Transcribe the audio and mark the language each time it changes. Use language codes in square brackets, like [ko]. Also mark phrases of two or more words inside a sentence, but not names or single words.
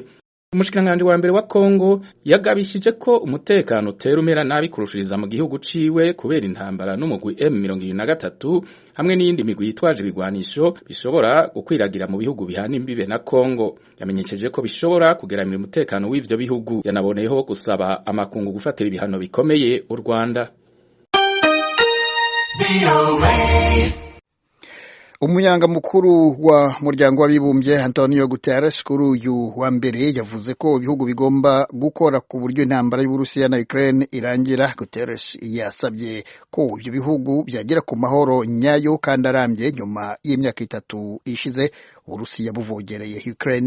[rn] Umushikiranganje wa mbere wa Kongo yagabishije ko umutekano utera umera nabi kurushiriza mu gihugu ciwe kubera intambara n'umugwi M23 hamwe n'iyindi migwi yitwaje ibigwanisho bishobora gukwiragira mu bihugu bihana imbibe na Kongo. Yamenyesheje ko bishobora kugeramira umutekano w'ivyo bihugu. Yanaboneyeho gusaba amakungu gufatira ibihano bikomeye u Rwanda. [rw] Umunyanga mukuru wa muryango w'abibumbye Antonio Guterres kuri uyu wa mbere yavuze ko ibihugu bigomba gukora ku buryo intambara y'Uburusiya na Ukraine irangira. Guterres yasabye ko ibyo bihugu byagera ku mahoro nyayo kandi arambye nyuma y'imyaka 3 ishize Uburusiya buvogereye Ukraine.